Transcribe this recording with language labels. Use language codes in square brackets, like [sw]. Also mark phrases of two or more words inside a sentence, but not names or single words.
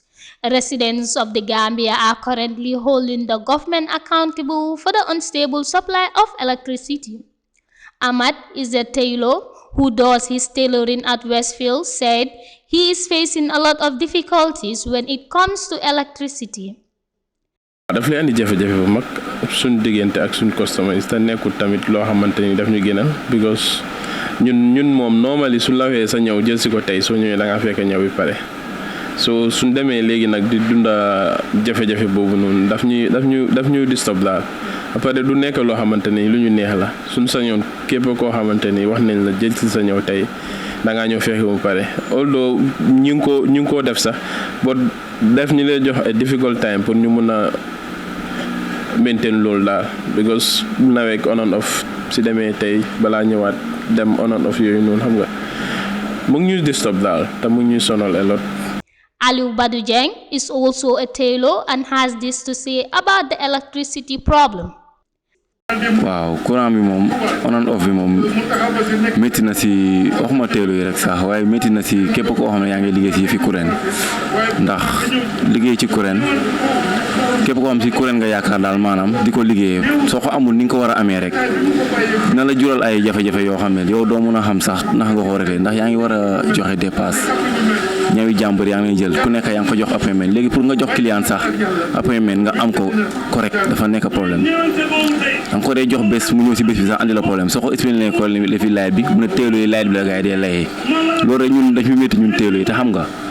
[en] Residents of the Gambia are currently holding the government accountable for the unstable supply of electricity. Ahmad is a tailor who does his tailoring at Westfield, said he is facing a lot of difficulties when it comes to electricity. [wo] daf lay andi jafe-jafe bu mag suñ diggante ak suñ customers te nekkul tamit loo xamante ni daf ñu gënal because ñun moom normally su lawee sa ñëw jël si ko tey soo ñëwee da nga fekk ñëw bi pare so suñ demee léegi nag di dunda jafe-jafe boobu noonu daf ñu disturb daal après du nekk loo xamante ni lu ñu neex la suñ sañoon képp koo xamante ni wax nañ la jël si sa ñëw tey da ngaa ñëw fekk mu pare although ñu ngi ko def sax but def ñu lay jox [en] a difficult time [wo] pour ñu mun a maintain loolu daal because nawet [en] on and off [wo] si demee tey balaa ñëwaat dem [en] on and off [wo] yooyu noonu xam nga mu ngi ñuy disturb daal te mu ngi ñuy sonal [en] a lot. Aliou Badou Dieng is also a tailor and has this to say about the electricity problem. [wo] waaw courant bi moom [en] on and off [wo] bi moom métti na si waxuma teelu yi rek sax waaye métti na si képp koo xam ne yaa ngi liggéey si fi courant ndax liggéey ci courant képp koo xam si courant nga yaakaar daal maanaam di ko liggéeyee soo ko amul ni nga ko war a amee rek dina la jural ay jafe-jafe yoo xam ne yow doo mun a xam sax ndax nga ko réglé ndax yaa ngi war a joxe dépasse ñawi jàmbur yaa ngi jël ku nekk yaa ngi ko jox appointment léegi pour nga jox client sax appointment nga am ko correct dafa nekk problème danga ko dee jox bés mu ñëw si bés bi sax andi la problème soo ko expliqué ko li fi laaj bi mu ne teelu yi laaj bi la gars yi dee layee loolu rek ñun dañu métti ñun teelu yi te xam nga